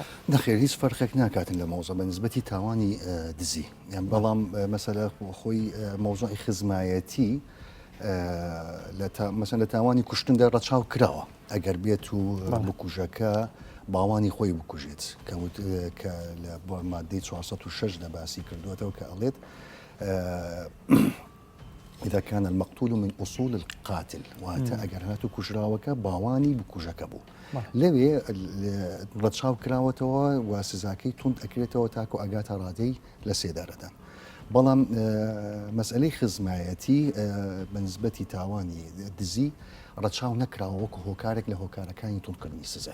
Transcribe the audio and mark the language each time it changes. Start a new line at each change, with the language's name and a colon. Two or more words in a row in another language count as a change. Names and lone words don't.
Central Kurdish: نەخێر هیچ فەرقێک ناکاتن لە مەوزە بە نسبەتی تاوانی دزی یان بەڵام مەسەلە خۆی مەوزوعی خزمایەتی مەسەن لە تاوانی کوشتندا ڕەچاو کراوە ئەگەر بێت و بکوژەکە باوانی خۆی بکوژێت کە لە مادەی 406 لە باسی کردوێتەوە کە ئەڵێت
Arabic: إذا كان المقتول من أصول القاتل
Central Kurdish: واتە ئەگەر هاتو کوژراوەکە باوانی بکوژەکە بوو لەوێ ڕەچاو کراوەتەوە و سزاکەی توند ئەکرێتەوە تاکو ئەگاتە ڕادەی لە سێدارەدا بەڵام مەسئلەی خزمایەتی بە نسبەتی تاوانی دزی ڕەچاو نەکراوە وەکو هۆکارێک لە هۆکارەکانی توندکردنی سزا.